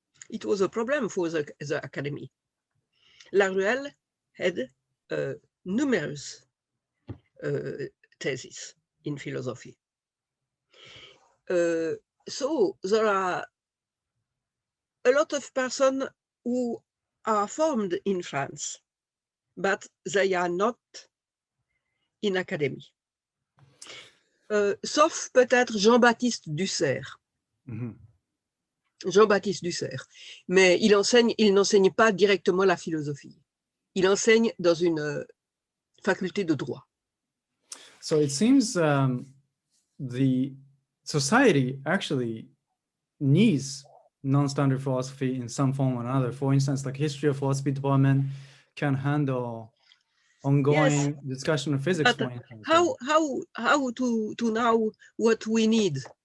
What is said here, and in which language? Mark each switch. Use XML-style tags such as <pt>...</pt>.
<en>It was a problem for the academy. Laruelle had numerous theses in philosophy. So there are a lot of persons who are formed in France, but they are not in academy.</en> <fr>Sauf peut-être Jean-Baptiste Dussert. Mm-hmm. Jean-Baptiste Dussert. Mais il n'enseigne pas directement la philosophie. Il enseigne dans une faculté de droit.</fr> <en>So it seems the society actually needs non-standard philosophy in some form or another. For instance, like history of philosophy department can handle ongoing discussion of physics. But how to know what we need?</en>